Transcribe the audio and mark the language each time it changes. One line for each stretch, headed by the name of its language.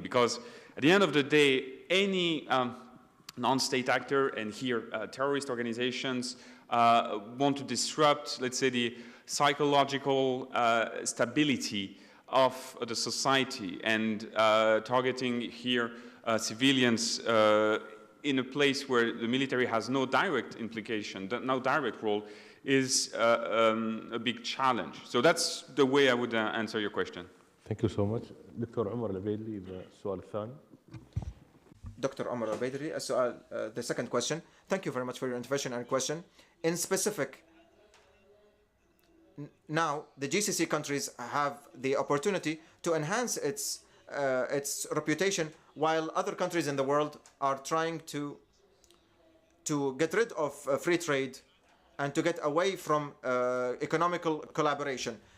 English: Because at the end of the day, any non-state actor, and here terrorist organizations, want to disrupt, let's say, the psychological stability of the society and targeting here civilians in a place where the military has no direct implication, no direct role, is a big challenge. So that's the way I would answer your question. Thank you so much.
Arabic: دكتور عمر العبيدلي بالسؤال الثاني.
English: Dr. Omar Al-Baidri, the second question. Thank you very much for your intervention and question. In specific, now the GCC countries have the opportunity to enhance its reputation, while other countries in the world are trying to get rid of free trade and to get away from economical collaboration.